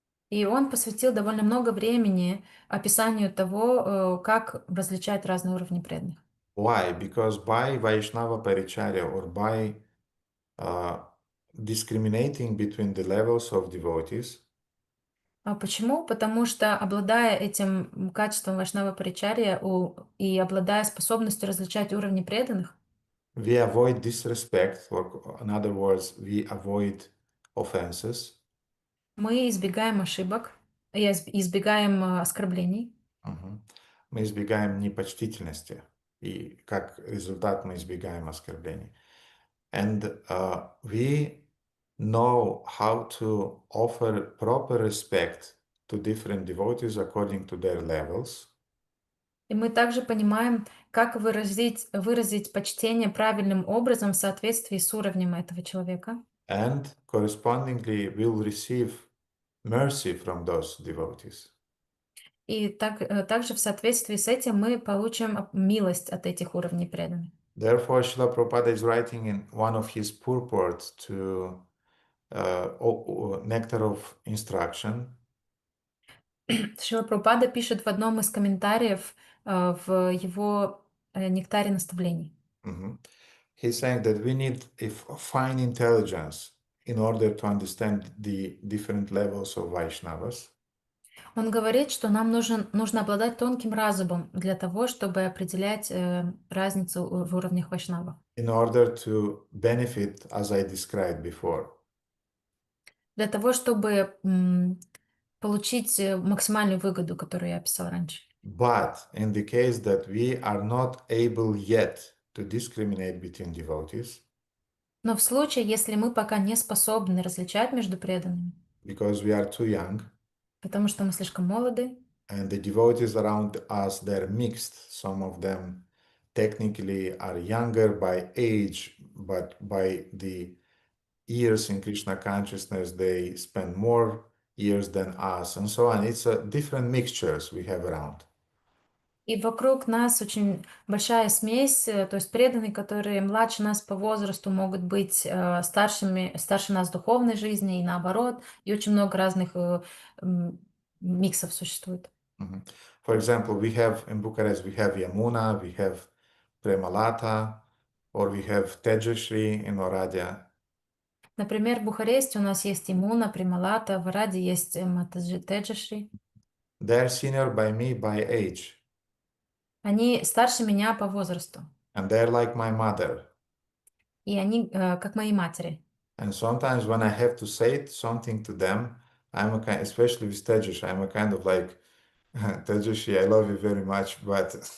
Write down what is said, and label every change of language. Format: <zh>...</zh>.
<ru>И он посвятил довольно много времени описанию того, как различать разные уровни преданных.</ru> <en>Why? Because by Vaishnava Paricharya or by discriminating between the levels of devotees,</en> <ru>Почему? Потому что, обладая этим качеством Вайшнава Паричарья и обладая способностью различать уровни преданных,</ru> <en>we avoid disrespect, or in other words, we avoid offenses.</en> <ru>мы избегаем ошибок, избегаем оскорблений. Мы избегаем непочтительности, и как результат мы избегаем оскорблений.</ru> <en>And we know how to offer proper respect to different devotees according to their levels.</en> <ru>И мы также понимаем, как выразить почтение правильным образом в соответствии с уровнем этого человека.</ru> <en>And correspondingly will receive mercy from those devotees.</en> <ru>И также в соответствии с этим мы получим милость от этих уровней преданных.</ru> <en>Therefore, Srila Prabhupada is writing in one of his purports to Nectar of Instruction.</en> <ru>Шрила Прабхупада пишет в одном из комментариев в его нектаре наставлений.</ru> <en>He's saying that we need a fine intelligence in order to understand the different levels of Vaishnavas.</en> <ru>Он говорит, что нам нужно обладать тонким разумом для того, чтобы определять разницу в уровнях вайшнавов.</ru> <en>In order to benefit, as I described before.</en> <ru>Для того, чтобы получить максимальную выгоду, которую я описал раньше.</ru> <en>But in the case that we are not able yet to discriminate between devotees,</en> <ru>Но в случае, если мы пока не способны различать между преданными,</ru> <en>because we are too young,</en> <ru>потому что мы слишком молоды,</ru> <en>and the devotees around us, they're mixed. Some of them technically are younger by age, but by the years in Krishna consciousness, they spend more years than us, and so on. It's a different mixtures we have around.</en> <ru>и вокруг нас очень большая смесь, то есть преданные, которые младше нас по возрасту, могут быть старше нас в духовной жизни и наоборот, и очень много разных миксов существует.</ru> <en>For example, we have in Bucharest, we have Yamuna, we have Premalata, or we have Tejashri in Oradea.</en> <ru>Например, в Бухаресте у нас есть Имуна, Прималата, в Араде есть Матаджи Теджашри.</ru> <en>They're senior by me by age.</en> <ru>Они старше меня по возрасту.</ru> <en>And they're like my mother.</en> <ru>И они как мои матери.</ru> <en>And sometimes when I have to say something to them, especially with Tejashi, I'm a kind of like, Tejashi, I love you very much, but</en>